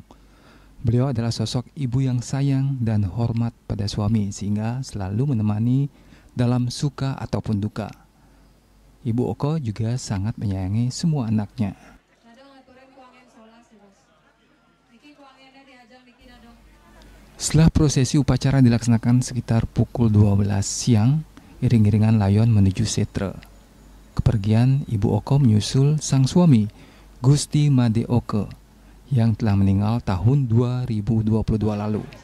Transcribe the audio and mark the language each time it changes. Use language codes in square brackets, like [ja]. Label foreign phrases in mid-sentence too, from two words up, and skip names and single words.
[id] Beliau adalah sosok ibu yang sayang dan hormat pada suami sehingga selalu menemani dalam suka ataupun duka. Ibu Oke juga sangat menyayangi semua anaknya. Setelah prosesi upacara dilaksanakan sekitar pukul 12 siang, iring-iringan layon menuju setra. Kepergian Ibu Oke menyusul sang suami, Gusti Madeoke, yang telah meninggal tahun 2022 lalu.